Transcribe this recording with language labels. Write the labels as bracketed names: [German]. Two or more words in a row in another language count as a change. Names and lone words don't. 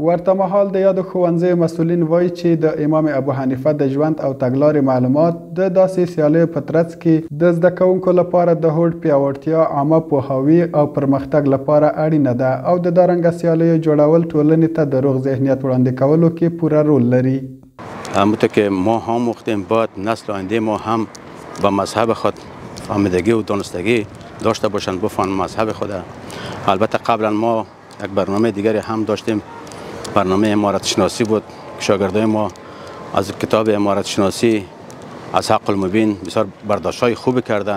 [Pashto] ورته مهال د یادو ښوونځیو مسؤلین وایي چې د امام ابو حنیفه د ژوند او تګلارې معلومات د داسې سیالیو په ترڅ کې د زده کوونکو لپاره د هوډ پیاوړتیا، عامه پوهاوي او پرمختګ لپاره اړینه ده او د دارنګه سیالیو جوړول ټولنې ته د روغ ذهنیت وړاندې کولو کې پوره رول لري. [Persian] همونطور که ما هم مختیم باید نسل آینده ما هم با مذهب خود فهمیدگی و دانستگی داشته باشند، بفهمند مذهب خود. البته قبلا ما یک برنامه دیگری هم داشتیم، برنامه امارت شناسی بود که شاگردای ما از کتاب امارت شناسی از حق المبین بسیار برداشت‌های خوبی کردند.